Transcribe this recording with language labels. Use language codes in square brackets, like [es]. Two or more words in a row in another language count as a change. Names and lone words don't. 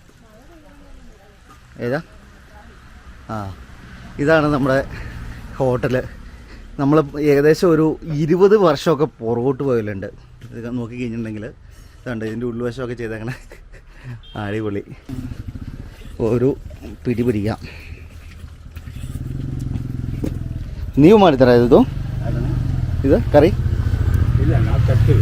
[ml] ഏതാ? ഇതാണ് നമ്മുടെ ഹോട്ടൽ. നമ്മൾ ഏകദേശം ഒരു 20 വർഷമൊക്കെ പുറകോട്ട് പോയല്ലുണ്ട്. ഇത് നോക്കി കഴിഞ്ഞിട്ടുണ്ടെങ്കിൽ ഇതുണ്ട്, ഇതിൻ്റെ ഉൾവശമൊക്കെ ചെയ്തേക്കണേ. അടിപൊളി. ഒരു പിടി പിടിക്കാം. [kn] ನೀವು ಮಾಡ್ತಾರಾ ಇದು? ಇದು ಕರಿ? ಇಲ್ಲ, ನಾವು ತರ್ತೀವಿ.